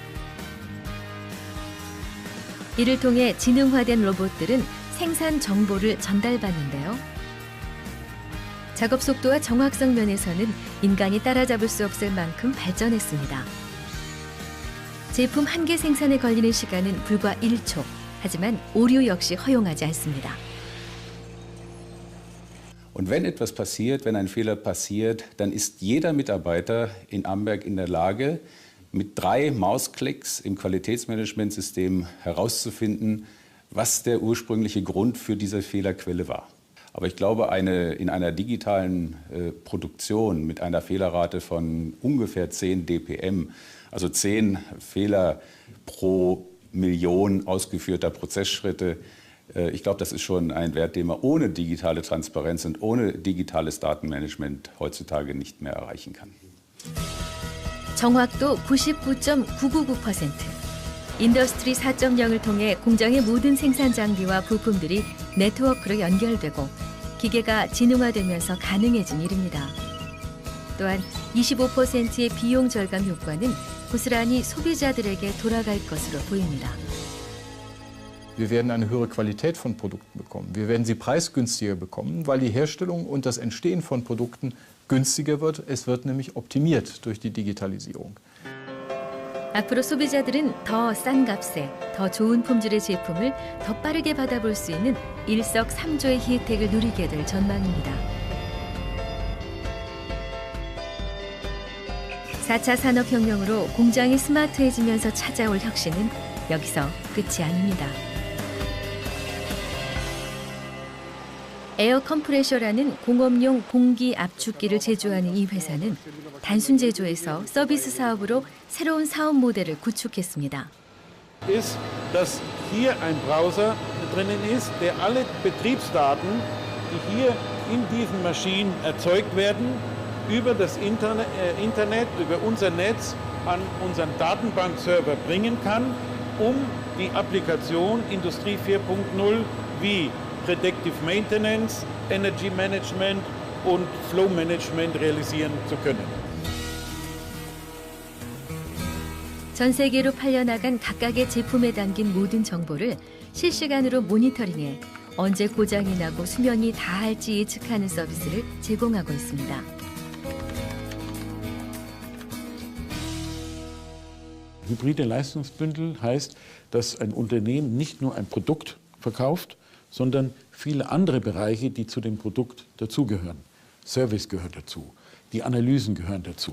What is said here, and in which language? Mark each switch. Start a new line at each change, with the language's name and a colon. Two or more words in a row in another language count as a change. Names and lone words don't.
Korean: 이를 통해 지능화된 로봇들은 생산 정보를 전달받는데요. 작업 속도와 정확성 면에서는 인간이 따라잡을 수 없을 만큼 발전했습니다. 제품 한 개 생산에 걸리는 시간은 불과 1초. 하지만 오류 역시 허용하지 않습니다.
German: Und wenn etwas passiert, wenn ein Fehler passiert, dann ist jeder Mitarbeiter in Amberg in der Lage, mit 3 Mausklicks im Qualitätsmanagementsystem herauszufinden, was der ursprüngliche Grund für diese Fehlerquelle war. Aber ich glaube, in einer digitalen Produktion mit einer Fehlerrate von ungefähr 10 dpm, also 10 Fehler pro Million ausgeführter Prozessschritte, ich glaube, das ist schon ein Wert, den man ohne digitale Transparenz und ohne digitales Datenmanagement heutzutage nicht mehr erreichen kann.
Korean: 정확도 99.999%. 인더스트리 4.0을 통해 공장의 모든 생산 장비와 부품들이 네트워크로 연결되고 기계가 지능화되면서 가능해진 일입니다. 또한 25%의 비용 절감 효과는 고스란히 소비자들에게 돌아갈 것으로 보입니다.
German: Wir werden eine höhere Qualität von Produkten bekommen. Wir werden sie preisgünstiger bekommen, weil die Herstellung und das Entstehen von Produkten günstiger wird. Es wird nämlich optimiert durch die Digitalisierung.
Korean: 앞으로 소비자들은 더 싼 값에 더 좋은 품질의 제품을 더 빠르게 받아볼 수 있는 일석삼조의 혜택을 누리게 될 전망입니다. 4차 산업혁명으로 공장이 스마트해지면서 찾아올 혁신은 여기서 끝이 아닙니다. 에어 컴프레셔라는 공업용 공기 압축기를 제조하는 이 회사는 단순 제조에서 서비스 사업으로 새로운 사업 모델을 구축했습니다.
German: ist, dass hier ein Browser drinnen ist, der alle Betriebsdaten, die hier in diesen Maschinen erzeugt werden, über das Internet, über unser Netz an unseren Datenbankserver bringen kann, um die Applikation Industrie 4.0 wie
English: Predictive Maintenance, Energy Management
German: und
English: Flow Management
German: realisieren zu können.
Korean: 전 세계로 팔려나간 각각의 제품에 담긴 모든 정보를 실시간으로 모니터링해 언제 고장이 나고 수명이 다할지 예측하는 서비스를 제공하고 있습니다.
German: Hybride Leistungsbündel heißt, dass ein Unternehmen nicht nur ein Produkt verkauft, sondern viele andere Bereiche, die zu dem Produkt dazugehören. Service gehört dazu, die Analysen gehören dazu.